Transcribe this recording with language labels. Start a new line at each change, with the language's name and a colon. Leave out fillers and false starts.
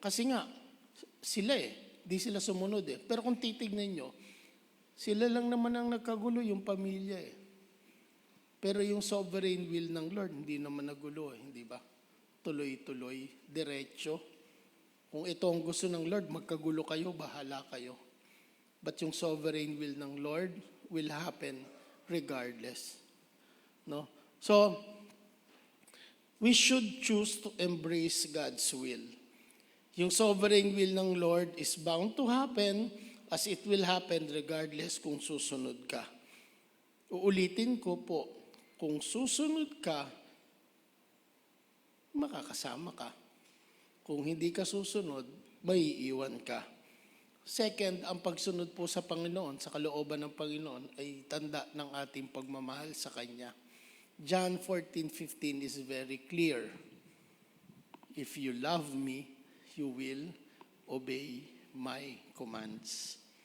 Filipino: Kasi nga, sila di sila sumunod eh. Pero kung titignan nyo, sila lang naman ang nagkagulo, yung pamilya eh. Pero yung
English: sovereign will
Filipino: ng Lord, hindi naman nagulo eh, hindi ba? Tuloy-tuloy, diretso. Kung ito ang gusto ng Lord, magkagulo kayo, bahala kayo.
English: But yung sovereign will ng Lord will happen regardless. No? So, we should choose to embrace God's will. Yung sovereign will ng Lord is bound to happen as it will happen regardless
Filipino: kung susunod ka. Uulitin ko po, kung susunod ka, makakasama ka. Kung hindi ka susunod, may iiwan ka. Second, ang pagsunod po sa Panginoon, sa kalooban ng Panginoon, ay tanda ng ating pagmamahal sa Kanya.
English: John 14:15 is very clear. If you love me, you will obey my commands.